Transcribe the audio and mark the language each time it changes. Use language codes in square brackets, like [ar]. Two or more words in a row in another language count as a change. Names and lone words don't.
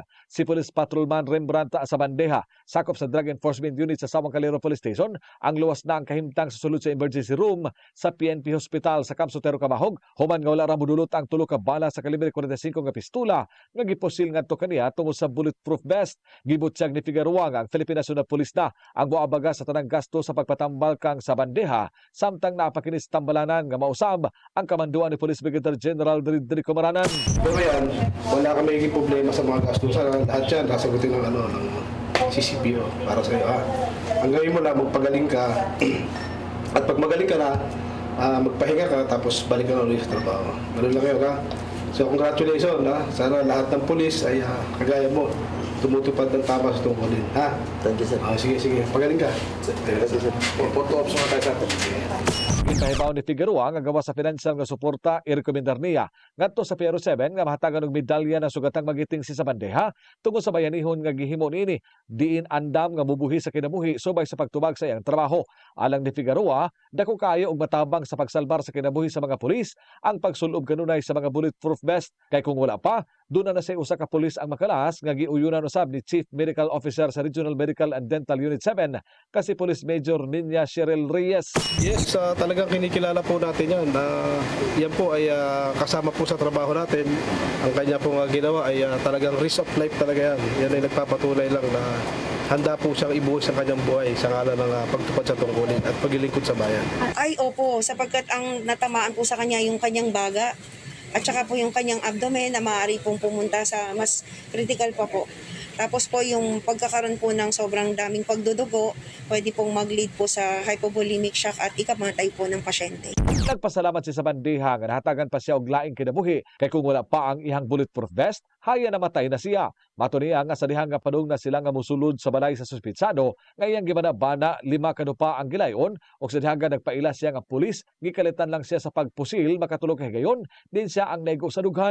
[ceb] Si Police Patrolman Rembrandt Asabandeha, sakop sa Drug Enforcement Unit sa Sawang Kaliro Police Station, ang luwas na ang kahimtang sa sulod sa emergency room sa PNP Hospital sa Camsotero, human nga wala ra modulot ang tulo ka bala sa kalibre 45 nga pistola nga giposil ngadto kaniya tungod sa [en] bulletproof vest. [ceb] Gibutyag ni Figueroa nga ang Philippine National Police na ang moabaga sa tanang gasto sa pagpatambal kang sa bandeha samtang napakinis tambalanan nga mausab ang kamanduan ni Police Brigadier General Dridrico Maranan. [tl] Pero yan, wala kami naging problema sa mga gastusan. Lahat yan, kasagutin ng CCPO para sa iyo. Ang gawin mo lang, magpagaling ka at pag magaling ka na, magpahinga ka tapos balik ka na ulit sa trabaho. Ganun lang kayo ka. So congratulations ha. Sana lahat ng pulis ay kagaya mo tumutupad ng tama sa tungkulin. Ha? [en] Thank you, sir. [tl] Sige. Pagaling ka. [en] Thank you, sir. Photo ops [tl] mga tayo sa atin. [ceb] Itahibaw ni Figueroa nga gawa sa financial nga suporta i-rekomendar niya ngadto sa Piero 7 nga mahatagan og medalya na sugatang magiting si sa bandeha tungod sa bayanihon nga gihimo niini diin andam nga mubuhi sa kinabuhi subay sa pagtubag sa iyang trabaho. Alang ni Figueroa, dako kayo og matabang sa pagsalbar sa kinabuhi sa mga pulis ang pagsulob kanunay sa mga [en] bulletproof vest [ceb] kay kung wala pa doon na siya usa ka pulis ang makalas nga giuyunan usab ni Chief Medical Officer sa Regional Medical and Dental Unit 7 kasi Police Major Ninya Cheryl Reyes. [tl] Yes, talagang kinikilala po natin yan. Yan po ay kasama po sa trabaho natin. Ang kanya pong ginawa ay talagang [en] risk of life [tl] talaga yan. Yan ay nagpapatunay lang na handa po siyang ibuhos ang kanyang buhay sa ngalan ng pagtupad sa tungkulin at paglilingkod sa bayan. Ay opo, sapagkat ang natamaan po sa kanya yung kanyang baga at saka po yung kanyang abdomen na maaari pong pumunta sa mas critical pa po. Tapos po yung pagkakaroon po ng sobrang daming pagdudugo, pwede pong mag-lead po sa [en] hypovolemic shock [tl] at ikamatay po ng pasyente. [ceb] Nagpasalamat siya sa bandeha nga nahatagan pa siya og laing kinabuhi kay kung wala pa ang ihang [en] bulletproof vest, [ceb] haya namatay na siya. Mato niya nga sa dihang nga padung na sila nga musulod sa balay sa suspitsado, ngayang gibanabana 5 kanupa ang gilayon ug sa dihang nagpaila siya nga pulis, gikalitan lang siya sa pagpusil makatulog kay gayon, din siya ang naigo sa dughan.